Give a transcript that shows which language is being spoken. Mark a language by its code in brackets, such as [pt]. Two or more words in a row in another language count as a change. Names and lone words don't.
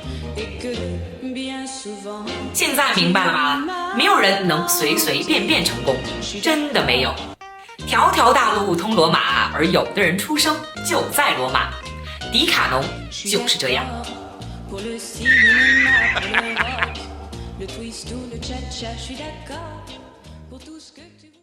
[zh] 现在明白了吧？没有人能随随便便成功，真的没有。条条大路通罗马，而有的人出生就在罗马。迪卡侬就是这样。 [fr] Le twist ou le cha-cha, je suis d'accord pour tout ce que tu veux.